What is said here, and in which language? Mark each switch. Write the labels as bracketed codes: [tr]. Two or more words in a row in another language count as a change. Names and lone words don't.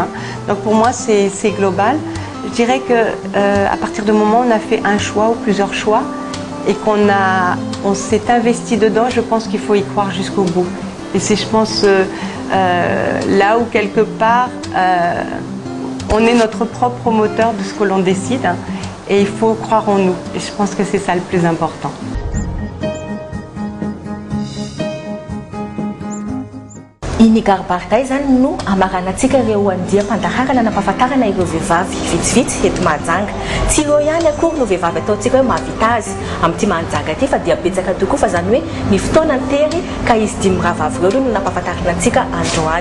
[fr] Donc pour moi c'est global. Je dirais qu'à partir du moment où on a fait un choix ou plusieurs choix et on s'est investi dedans, je pense qu'il faut y croire jusqu'au bout. Et c'est, je pense, là où quelque part on est notre propre moteur de ce que l'on décide, et il faut croire en nous. Et je pense que c'est ça le plus important. [mg] Iny garibarita zany no amaragnantsika ireo andiam-pandaharana nampahafantarana ireo vehivavy vitsivitsy eto Mahajanga. Tsy ireo ihany akory no vehivavy ataontsika hoe mahavita azy amin'ity Mahajanga ity, fa dia betsaka tokoa, fa zany hoe ny fotoana tery ka izy dimy rahavavy ireo no nampahafantarana antsika androany.